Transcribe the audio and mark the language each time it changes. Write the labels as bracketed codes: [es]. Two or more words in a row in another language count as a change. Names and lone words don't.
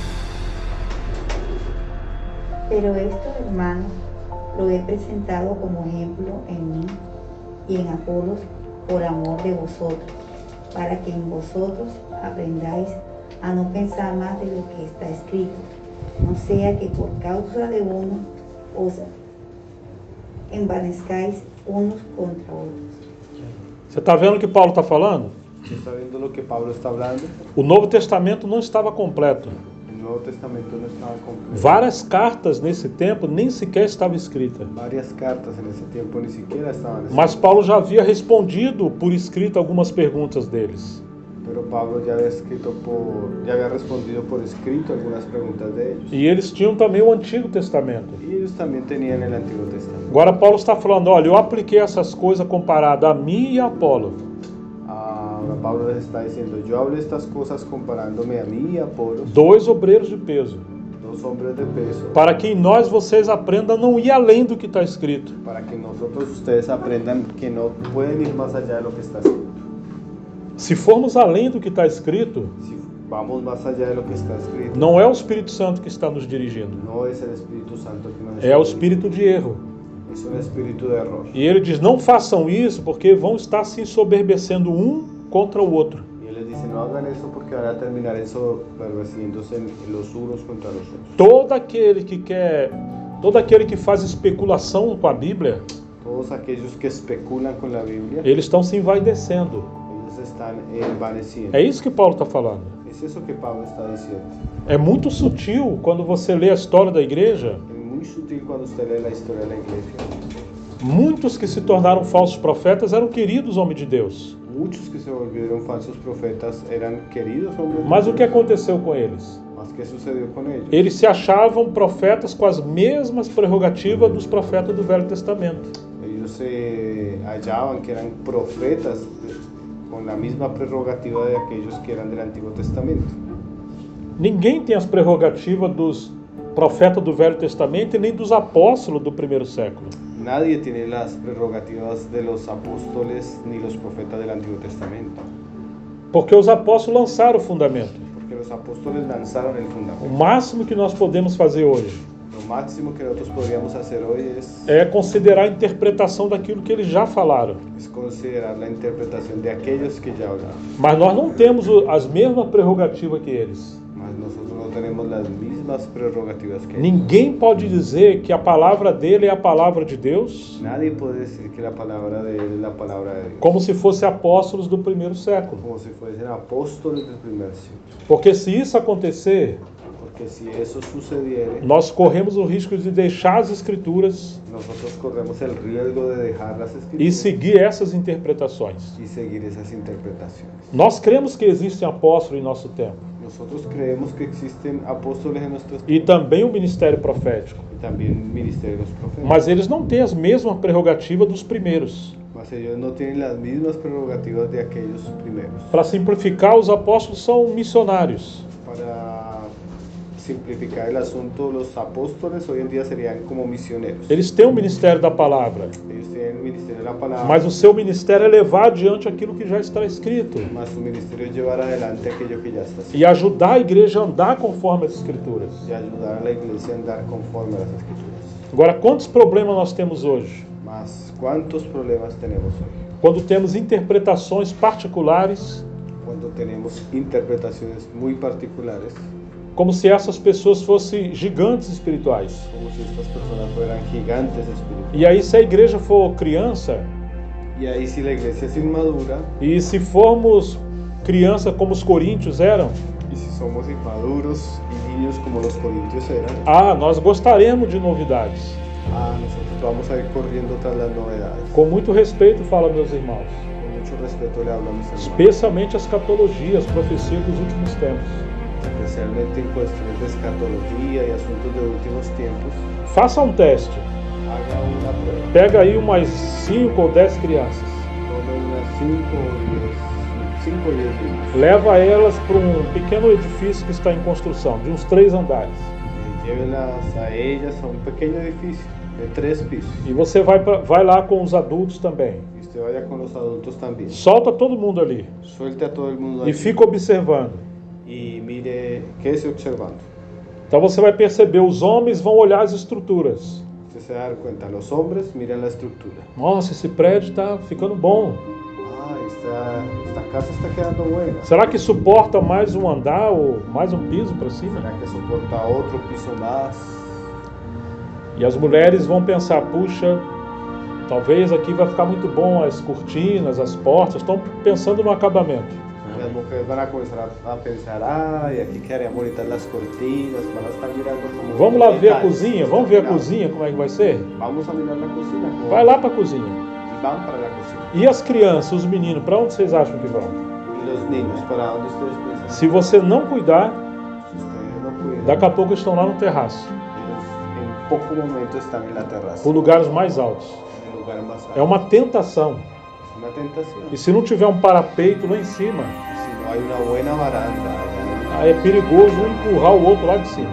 [es] Pero esto, hermanos, lo he presentado como ejemplo en mí y en Apolos por amor de vosotros, para que en vosotros aprendáis a no pensar más de lo que está escrito, no sea que por causa de uno os envanezcáis unos contra otros. [pt] Você está vendo o que Paulo está falando? [es] ¿Usted está viendo lo que Pablo está hablando? [pt] O Novo Testamento não estava completo. [es] El Nuevo Testamento no estaba completo. [pt] Várias cartas nesse tempo nem sequer estavam escritas. [es] Varias cartas en ese tiempo ni siquiera estaban escritas. [pt] Mas Paulo já havia respondido por escrito algumas perguntas deles. [es] Pero Pablo ya había respondido por escrito algunas preguntas de ellos. [pt] E eles tinham também o Antigo Testamento. [es] Y ellos también tenían el Antiguo Testamento. [pt] Agora Paulo está falando, olha, eu apliquei essas coisas comparado a mim e a Apolo. [es] Ahora Pablo les está diciendo, yo hablé estas cosas comparándome a mí y a Apolos, [pt] 2 obreiros de peso, [es] dos hombres de peso, [pt] para que em nós vocês aprendam a não ir além do que está escrito. [es] para que nosotros ustedes aprendan que no pueden ir más allá de lo que está escrito. [pt] Se formos além do que está escrito, [es] Si vamos más allá de lo que está escrito, [pt] não é o Espírito Santo que está nos dirigindo, [es] no es el Espíritu Santo que nos [pt] é o [es] está [pt] espírito de erro. [es] dirigiendo, es un espíritu de error. [pt] E ele diz, não façam isso porque vão estar se ensoberbecendo um contra o outro. [es] Y él les dice, no hagan eso porque van a terminar ensoberbeciéndose los unos contra los otros. [pt] Todo aquele que faz especulação com a Bíblia, [es] Todos aquellos que especulan con la Biblia, [pt] eles estão se envaidecendo. [es] ellos están envaneciendo. [pt] É isso que Paulo está falando. [es] Es eso que Pablo está diciendo. [pt] É muito sutil quando você lê a história da igreja. [es] Es muy sutil cuando usted lee la historia de la iglesia. [pt] Muitos que se tornaram falsos profetas eram queridos homens de Deus. [es] Muchos que se volvieron falsos profetas eran queridos hombres. [pt] Mas o que aconteceu com eles? [es] Mas ¿qué sucedió con ellos? [pt] Eles se achavam profetas com as mesmas prerrogativas dos profetas do Velho Testamento. [es] Ellos se hallaban que eran profetas con la misma prerrogativa de aquellos que eran del Antiguo Testamento. [pt] Ninguém tem as prerrogativas dos profetas do Velho Testamento e nem dos apóstolos do primeiro século. [es] Nadie tiene las prerrogativas de los apóstoles ni los profetas del Antiguo Testamento. [pt] Porque os apóstolos lançaram o fundamento. [es] Porque los apóstoles lanzaron el [pt] O [es] fundamento. [pt] máximo que nós podemos fazer hoje [es] Lo máximo que nosotros podríamos hacer hoy [pt] é considerar a interpretação daquilo que eles já falaram. [es] es considerar la interpretación de aquellos que ya hablaron. [pt] Mas nós não temos as mesmas prerrogativas que eles. [es] Mas nosotros no tenemos las mismas prerrogativas que ellos. [pt] Ninguém pode dizer que a palavra dele é a palavra de Deus, [es] Nadie puede decir que la palabra de él es la palabra de Dios. [pt] como se fossem apóstolos do primeiro século. [es] Como si fuesen apóstoles del primer siglo. [pt] Porque se isso acontecer, [es] Porque si eso sucediere, [pt] nós corremos o risco de deixar as escrituras [es] nosotros corremos el riesgo de dejar las [pt] e [es] escrituras [pt] seguir essas interpretações. [es] y seguir esas interpretaciones. [pt] Nós cremos que existem apóstolos em nosso tempo [es] Nosotros creemos que existen apóstoles en nuestros [pt] e também o ministério profético, [es] y también ministerios de los profetas. [pt] mas eles não têm as mesmas prerrogativas dos primeiros. [es] Mas ellos no tienen las mismas prerrogativas de aquellos primeros. [pt] Para simplificar, os apóstolos são missionários. [es] Para simplificar el asunto, los apóstoles hoy en día serían como misioneros. [pt] Eles têm o ministério da palavra, [es] Ellos tienen el ministerio de la palabra, [pt] mas o seu ministério é levar adiante aquilo que já está escrito [es] mas su ministerio es llevar adelante aquello que ya está escrito [pt] e ajudar a igreja a andar conforme as escrituras. [es] y ayudar a la iglesia a andar conforme a las escrituras. [pt] Agora, quantos problemas nós temos hoje? [es] Mas, ¿cuántos problemas tenemos hoy? [pt] quando temos interpretações particulares, [es] cuando tenemos interpretaciones muy particulares, [pt] como se essas pessoas fossem gigantes espirituais. [es] como si estas personas fueran gigantes espirituales. [pt] E aí, se a igreja for criança, [es] Y ahí si la iglesia es inmadura, [pt] e se formos criança como os coríntios eram, [es] y si somos inmaduros y niños como los corintios eran, [pt] nós gostaremos de novidades. [es] nosotros vamos a ir corriendo tras las novedades. [pt] Com muito respeito, falo meus irmãos, [es] Con mucho respeto le hablo a mis hermanos, [pt] especialmente as escatologias, as profecias dos últimos tempos. [es] especialmente en cuestiones de escatología y asuntos de últimos tiempos. [pt] Faça um teste. [es] Haga una prueba. [pt] Pega aí umas 5 ou 10 crianças. [es] Tome unas 5 o 10 niños. [pt] Leva elas para um pequeno edifício que está em construção, de uns 3 andares. [es] Y llévelas a ellas a un pequeño edificio de 3 pisos. [pt] E você vai lá com os adultos também. [es] Y usted vaya con los adultos también. [pt] Solta todo mundo ali. [es] Suelte a todo el mundo [pt] E [es] allí [pt] fica observando. [es] y mire, quédese observando. [pt] Então você vai perceber, os homens vão olhar as estruturas. [es] Usted se va a dar cuenta, los hombres miran la estructura. [pt] Nossa, esse prédio está ficando bom. [es] Esta casa está quedando buena. [pt] Será que suporta mais um andar ou mais um piso para cima? [es] ¿Será que soporta otro piso más? [pt] E as mulheres vão pensar, puxa, talvez aqui vai ficar muito bom as cortinas, as portas. Estão pensando no acabamento. [es] Las mujeres van a comenzar a pensar, y aquí quedarían bonitas las cortinas, van a estar mirando como... [pt] Vamos lá ver a [es] detalles. [pt] cozinha, vamos ver a cozinha, como é que vai ser? [es] Vamos a mirar la cocina. como- [pt] Vai lá para a cozinha. [es] Y van para la cocina. [pt] E as crianças, os meninos, para onde vocês acham que vão? [es] Y los niños, ¿para dónde ustedes piensan? [pt] Se você não cuidar, [es] Si ustedes no cuidan, [pt] daqui a pouco estão lá no terraço, [es] ellos en poco momento están en la terraza, [pt] por lugares mais altos. [es] en el lugar más alto. [pt] É uma tentação. [es] Es una tentación. [pt] E se não tiver um parapeito lá em cima, [es] Y si no hay una buena baranda, allá [pt] aí é perigoso um empurrar o outro lá de cima.